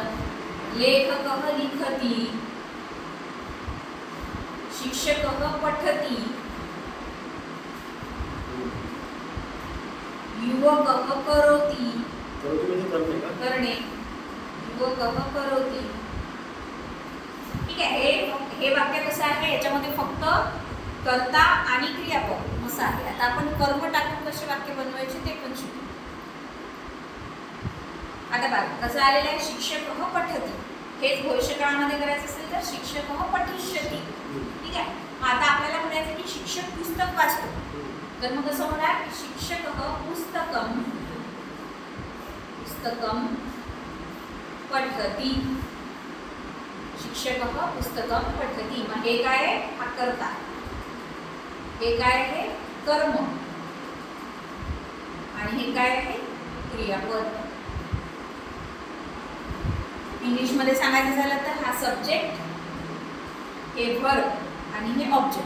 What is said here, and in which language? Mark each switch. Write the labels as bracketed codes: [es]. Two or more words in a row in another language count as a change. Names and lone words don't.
[sa] लेखकः लिखति, शिक्षकः पठति, युवकः करोति. करणे, युवकः करोति. [mr] ठीक आहे, हे वाक्य कसं आहे? याच्यामध्ये फक्त कर्ता आणि क्रियापद असं आहे. आता आपण कर्म टाकून कसे वाक्य बनवायचे ते पण शिकू. आता बघा कसं आलेलं आहे? [sa] शिक्षकः पठति. [mr] हेच भविष्यकाळामध्ये करायचं असेल तर [sa] शिक्षकः पठिष्यति. [mr] ठीक आहे, आता आपल्याला म्हणायचं की शिक्षक पुस्तक वाचतो, तर मग कसं होणार? [sa] शिक्षकः पुस्तकं पठति. शिक्षकः पुस्तकं पठति. [mr] मग हे काय आहे? हा कर्ता. हे काय आहे? कर्म. आणि हे काय आहे? क्रियापद. इंग्लिश मध्ये सांगायचं झालं तर हा सब्जेक्ट, हे वर्ब आणि हे ऑब्जेक्ट.